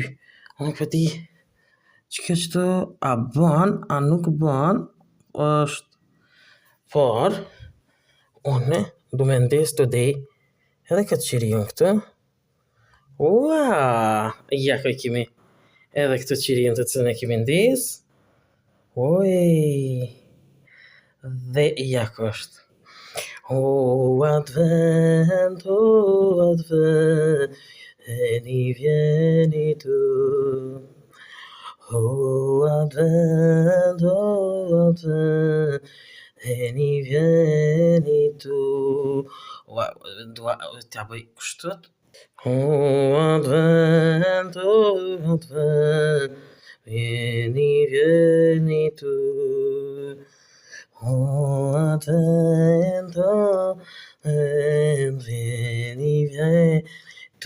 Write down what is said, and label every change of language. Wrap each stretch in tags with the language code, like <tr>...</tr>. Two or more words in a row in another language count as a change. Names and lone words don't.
<sq>Unë nuk e di që kjo qëto a ban, a nuk ban, është, por unë du me ndez today edhe këtë qirion këtu. Ua, ja ku e kemi edhe këtë qirion të cilën e kemi ndez. Oj, dhe ja ku është.</sq> <it>O advent, vieni tu. O advent, vieni tu.</it> <sq>Dua t'ja bëj kështët.</sq> <it>O advent, vieni tu. O advent, vieni tu.</it>